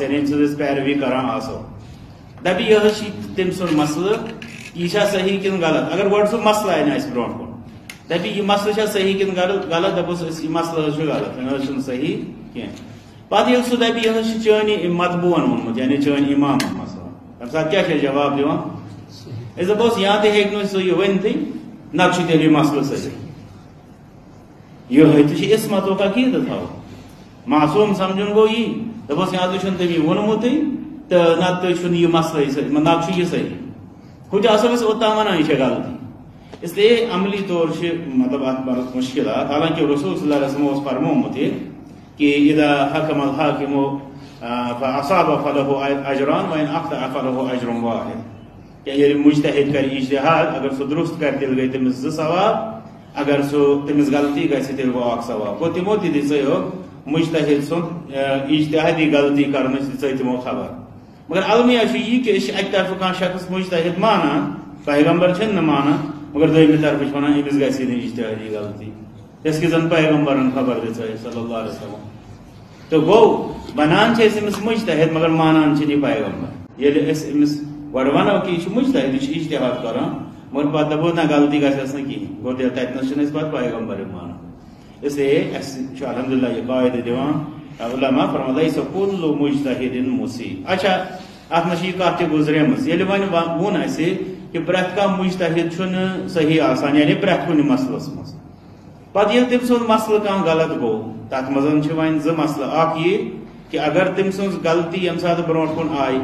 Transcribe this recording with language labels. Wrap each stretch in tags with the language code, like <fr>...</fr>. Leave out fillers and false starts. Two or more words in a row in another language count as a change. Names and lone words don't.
<ks>یعنی ییٚمہِ سٕنٛز أسۍ پیروی کران آسو دپہِ یِہے چھِ تٔمۍ سُنٛد مسلہٕ یہِ چھا صحیح کِنہٕ غلط اگر گۄڈٕ سُہ مسلہٕ انہِ اَسہِ برونٛٹھ کُن دپہِ یہِ مسلہٕ چھا صحیح کِنہٕ غلط دپوس أسۍ یہِ مسلہٕ حظ چھُ غلط یہِ نہ حظ چھُنہٕ صحیح کینٛہہ پتہٕ ییٚلہِ سُہ دپہِ یہِ حظ چھُ چٲنی مطبوٗعن ووٚنمُت یعنی چٲنۍ امامن مسلہٕ تمہِ ساتہٕ کیٛاہ چھِ أسۍ جواب دِوان دپوس یا تہ ہیٚکہِ نہٕ سُہ یہِ ؤنتھٕے نتہٕ چھُ تیٚلہِ یہِ مسلہٕ صحیح یِہوٚے تہِ چھِ عصمتُک عقیٖدٕ تھاوُن معصوٗم سمجھُن گوٚو یی دپوس یا تہِ چھُنہٕ تٔمۍ ووٚنمُتٕے تہٕ نتہٕ چھُنہٕ یہِ مسلٕے صحیح نتہٕ چھُ یہِ صحیح ہُہ تہِ آسو أسۍ اوٚتام ونان یہِ چھےٚ غلطی</ks> <ur>اس لیے عملی طور سے مطلب ات بڑھ مشکلات حالانکہ</ur> <ks>رسول</ks> <ar>صلی اللہ علیہ وسلم</ar> <ks>اس فرمومت کہ</ks> <ar>اذا حکم الحاکم فاصاب فله اجران وان اخطا فله اجر واحد</ar> <ks>کہ یہ مجتہد کر اجتہاد اگر سو درست کر تیل گئی تمس زٕ ثواب اگر سو تمس غلطی گژھِ تیل گوٚو اکھ ثواب گوٚو تمو تہِ دِژیو مجتہد سُنٛد اجتہادی غلطی کرنٕچ دِژے تمو خبر مگر المیہ چھُ یہِ کہِ أسۍ چھِ اکہِ طرفہٕ کانٛہہ شخص مجتہد مانان پیغمبر چھِنہٕ نہٕ مانان مگر دویمہِ طرفہٕ چھِ ونان أمِس گژھِ نہٕ اجتہادی غلطی یۄس کہِ زن پیغمبرن خبر دِژے</ks> <ar>صلی اللہ علیہ وسلم</ar> <ks>تو گوٚو بنان چھِ أسۍ أمِس مجتہد مگر مانان چھِنہٕ یہِ پیغمبر ییٚلہِ أسۍ أمِس گۄڈٕ ونو کہِ یہِ چھُ مجتہد یہِ چھُ اجتہاد کران مگر پتہٕ دپو نہ غلطی گژھٮ۪س نہٕ کِہینۍ گوٚو تیٚلہِ تتنس چھِنہٕ أسۍ پتہٕ پیغمبر مانان</ks> <ur>اس لیے</ur> <ks>اسہِ چھُ الحمدللہ یہِ قاعدٕ دِوان علما فرمان</ks> <ar>لیس کُلُّ مجتہدٍ مُصیٖب</ar> <ks>اچھا اتھ منٛز چھِ یہِ کتھ تہِ گُزریمٕژ ییٚلہِ وۄنۍ ووٚن اسہِ کہ پرٛٮ۪تھ کانٛہہ مجتہد چھُنہٕ صحیح آسان یعنی پرٛٮ۪تھ کُنہِ مسلس منٛز پتہٕ ییٚلہِ تٔمۍ سُنٛد مسلہٕ کانٛہہ غلط گوٚو تتھ منٛز چھِ وۄنۍ زٕ مسلہٕ اکھ یہِ کہ اگر تٔمۍ سٕنٛز غلطی ییٚمہِ ساتہٕ برونٛٹھ کُن آیہِ</ks>